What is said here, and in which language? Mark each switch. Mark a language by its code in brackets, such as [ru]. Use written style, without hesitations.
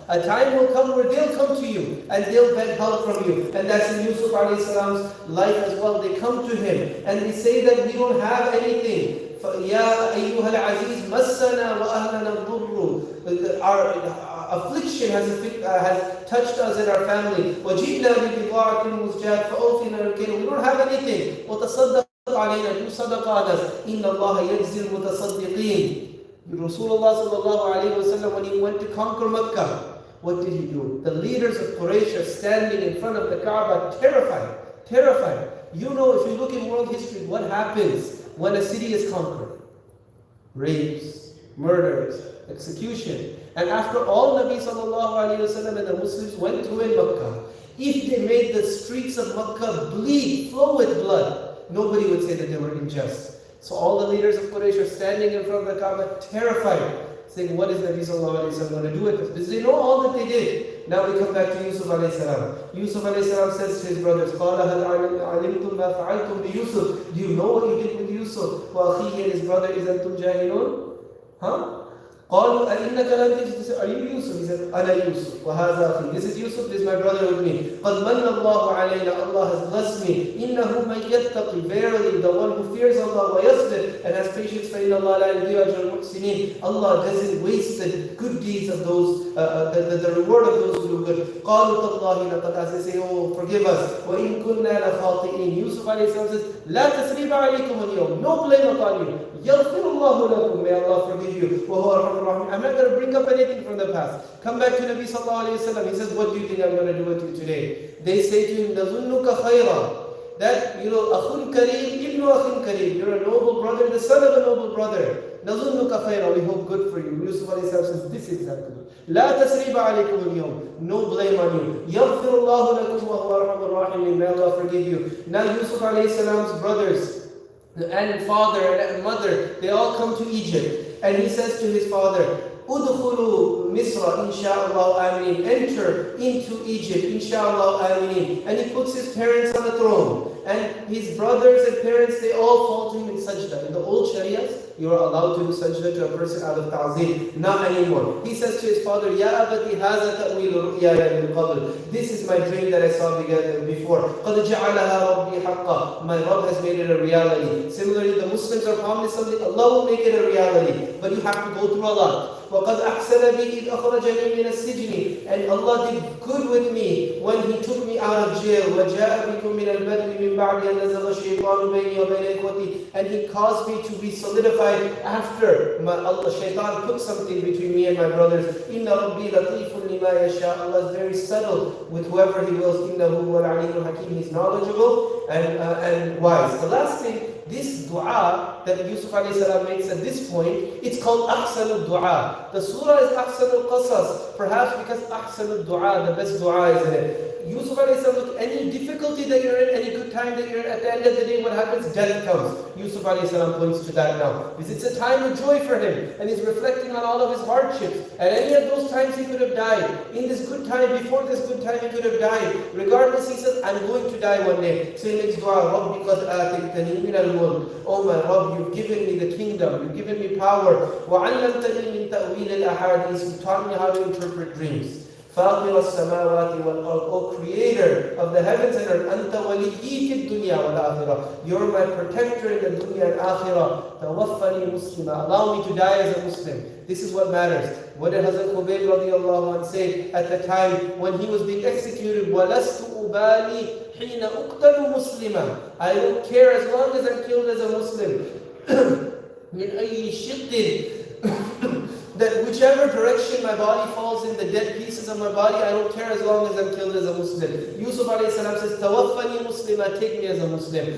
[en] A time will come where they'll come to you and they'll beg help from you. And that's in Yusuf alayhi salam's life as well. They come to him and they say that we don't have anything. [ar] يَا أَيُّهَا الْعَزِيزُ مَسَّنَا وَأَهْلَنَا الضُّرُّ. [en] Our affliction has touched us and our family. [ar] وَجِئْنَا بِبِضَاعَةٍ مُزْجَاةٍ فَأَوْفِنَا الْكَيْلَ. [en] We don't have anything. [ar] وَتَصَدَّقْ علينا, [en] do sadaqah on us. [ar] إِنَّ اللَّهَ يَجْزِي الْمُتَصَدِّقِينَ. [en] Rasulullah sallallahu alayhi wa sallam, when he went to conquer Makkah, what did he do? The leaders of Quraysh are standing in front of the Kaaba, terrified. You know, if you look in world history, what happens when a city is conquered? Rapes, murders, execution. And after all Nabi sallallahu alayhi wa sallam and the Muslims went through in Makkah, if they made the streets of Makkah flow with blood, nobody would say that they were unjust. So all the leaders of Quraysh are standing in front of the Kaaba, terrified, saying, what is Nabi sallallahu alayhi wa sallam going to do with this? Because they know all that they did. Now we come back to Yusuf alayhi salam. Yusuf alayhi salam says to his brothers, [ar] قَالَ هَلْ عَلِمْتُمْ مَا فَعَلْتُمْ بِيُوسُف. [en] Do you know what you did with Yusuf? [ar] وَأَخِيهِ, [en] and his brother, [ar] إِذْ أَنْتُمْ جَاهِلُونَ. Huh? قالوا أئنك لن تجد. [en] Are you Yusuf? He said, [ar] أنا يوسف وهذا أخي. [en] This is Yusuf, this is my brother with me. [ar] قد من الله علينا. [en] Allah has blessed me. [ar] إنه من يتقي. [en] Verily, the one who fears Allah [ar] ويصبر [en] and has patience, [ar] فإن الله لا يضيع أجر المحسنين. [en] Allah doesn't waste the good deeds of those, the reward of those who do good. [ar] قالوا تالله لقد, [en] as they say, oh, forgive us. [ar] وإن كنا لخاطئين. [en] Yusuf alayhi salam says, [ar] لا تسريب عليكم اليوم. [en] No blame upon you. [ar] يغفر الله لكم. [en] May Allah forgive you. وهو I'm not going to bring up anything from the past. Come back to Nabi sallallahu alayhi wa sallam. He says, what do you think I'm going to do with you today? They say to him, [ar] نَظُنُّكَ خَيْرًا. That, أَخٌ كَرِيمٌ إِبْنُ أَخٍ كَرِيمٌ. [en] You're a noble brother, the son of a noble brother. [ar] نَظُنُّكَ خَيْرًا. [en] We hope good for you. Yusuf alayhi salam says, this is exactly good. [ar] لَا تَسْرِيبَ عَلَيْكُمُ الْيَوْمِ. [en] No blame on you. [ar] يَغْفِرُ اللَّهُ لَكُمْ وَهُوَ أَرْحَمُ الرَّاحِمِينَ. [en] May Allah forgive you. Now Yusuf alayhi salam's brothers and father and mother, they all come to Egypt. And he says to his father, [ar] Udkhulu Misra, inshallah aminin. [en] Enter into Egypt, [ar] inshallah aminin. [en] And he puts his parents on the throne. And his brothers and parents, they all fall to him in sajda. In the old Shariahs, you are allowed to do sajda to a person out of ta'zim. Not anymore. He says to his father, [ar] Ya abati haza ta'wilu ru'yaya min qabl. [en] This is my dream that I saw before. [ar] قَدْ جَعَلَهَا رَبِّي حَقًّا. [en] My Rabb has made it a reality. Similarly, the Muslims are promised something, Allah will make it a reality. But you have to go through a lot. [ar] وَقَدْ أَحْسَنَ بِي إِذْ أَخْرَجَنِي مِنَ السِّجْنِ. [en] And Allah did good with me when He took me out of jail. [ar] وَجَاءَ بِكُم مِّنَ الْبَدْوِ مِن بَعْدِ أَن نَزَغَ الشَّيْطَانُ بَيْنِي وَبَيْنَ إِخْوَتِي. [en] And He caused me to be solidified after Shaitan put something between me and my brothers. [ar] إِنَّ رَبِّي لَطِيفٌ لِمَا يَشَاءُ. [en] Allah is very subtle with whoever He wills. [ar] إِنَّهُ هُوَ الْعَلِيمُ الْحَكِيمُ. [en] He's knowledgeable and wise. The last thing this dua that Yusuf alayhi salam makes at this point, it's called Ahsan al-Dua. The surah is Ahsan al-Qasas, perhaps because Ahsan al-Dua, the best dua is in it. Yusuf alayhi salam, look, any difficulty that you're in, any good time that you're in, at the end of the day, what happens? Death comes. Yusuf alayhi salam points to that now. Because it's a time of joy for him, and he's reflecting on all of his hardships. At any of those times he could have died. In this good time, before this good time, he could have died. Regardless, he says, I'm going to die one day. So he makes dua, [ar] Rabbi qad ataytani min al-mulk. [en] Oh my Rabb, you've given me the kingdom, you've given me power. [ar] وَعَلَّمْتَنِي مِن تَأْوِيلِ الْأَحَادِيثِ. [en] You've taught me how to interpret dreams. [ar] فاطر السماوات والأرض, [en] O Creator of the heavens and earth, [ar] أنت وليي في الدنيا والآخرة. [en] You're my protector in the dunya and akhirah. [ar] توفني مسلما. [en] Allow me to die as a Muslim. This is what matters. What did Hazrat Khubayb radiallahu anh say at the time when he was being executed? [ar] وَلَسْتُ أُبَالِي حِينَ أُقْتَلُ مُسْلِمًا. [en] I don't care as long as I'm killed as a Muslim. [ar] مِنْ أَيِّ شِقٍّ. [en] That whichever direction my body falls in, the dead pieces of my body, I don't care as long as I'm killed as a Muslim. Yusuf alayhi salam says, [ar] Tawaffani Muslima, [en] take me as a Muslim.